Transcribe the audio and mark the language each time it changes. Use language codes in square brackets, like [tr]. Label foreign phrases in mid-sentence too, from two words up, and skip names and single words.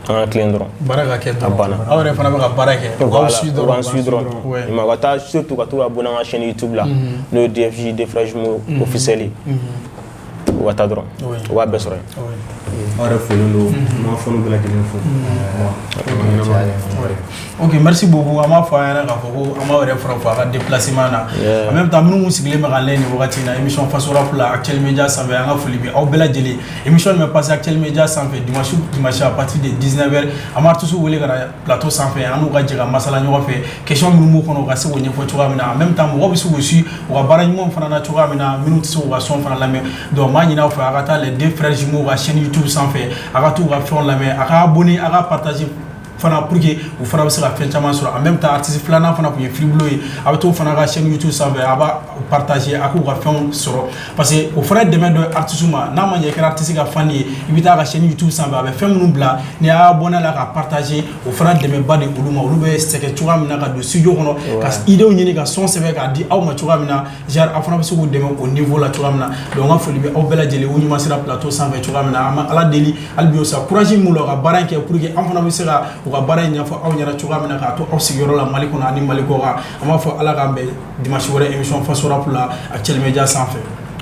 [bm] an ka tilen dɔrɔn baara ka kɛ a banna aw yɛrɛ fana bɛ ka baara kɛ u b'an suit dɔrɔn ouais i ma ka taa surtout ka to ka abonner an ka chaîne YouTube la n'o ye DFJ Defrage Jumeau officiel ye u ka taa dɔrɔn u b'a bɛɛ sɔrɔ yen aw yɛrɛ folen don ma fɔnu bɛɛ lajɛlen fo [fr] ok merci beaucoup [bm] an b'a fɔ an ɲɛna k'a fɔ ko an b'aw yɛrɛ fara fɔ a ka déplacement na [fr] en même temps [bm] minnu sigilen bɛ k'an lajɛ nin wagati in na émission Faso Rap la Actuel Media sanfɛ an ka foli bɛ aw bɛɛ lajɛlen émission bɛ passer Actuel Media sanfɛ [fr] dimanche à partir de 19h [bm] an b'a artiste wele ka na plateau sanfɛ an n'u ka jɛ ka masala ɲɔgɔn fɛ question minnu b'u kɔnɔ u ka se k'o ɲɛfɔ cogoya min na [fr] en même temps [bm] mɔgɔw bɛ se k'u suit u ka baara ɲumanw fana na cogoya min na minnu tɛ se k'u ka son fana lamɛn donc n b'a ɲini aw fɛ a ka taa [fr] les deux frères jumeaux [bm] ka chaîne YouTube sanfɛ a ka t'u ka fɛnw lamɛn a ka abonné a ka partager fana [fr] pour que [bm] u fana bɛ se ka fɛn caman sɔrɔ [fr] en même temps [bm] artiste filanan fana tun ye Friblo ye a bɛ t'o fana ka chaîne YouTube sanfɛ a b'a partager a k'u ka fɛnw sɔrɔ [fr] parce que [bm] o fana ye dɛmɛ dɔ ye artiste ma n'a ma ɲɛ i kɛra artiste ka fan ye i bɛ taa ka chaîne YouTube sanfɛ a bɛ fɛn minnu bila n'i y'a abonné la ka partager o fana dɛmɛba de olu ma olu bɛ sɛgɛn cogoya min na ka don studio kɔnɔ ka idéw ɲini ka son sɛbɛn k'a di aw ma cogoya min na genre aw fana bɛ se k'u dɛmɛ o niveau la cogoya min na donc n ka foli bɛ aw bɛɛ lajɛlen u ɲuman sera plateau sanfɛ cogoya min na an bɛ ala deli hali bi o sa courage min b'u la u ka baara in kɛ [fr] pour que [bm] an fana bɛ se ka u ka baara in ɲɛfɔ aw ɲɛna cogoya min na k'a to aw sigiyɔrɔ la Mali kɔnɔ ani Mali kɔ kan an b'a fɔ ala k'an bɛn dimanche wɛrɛ émission Faso Rap la Actuel Media sanfɛ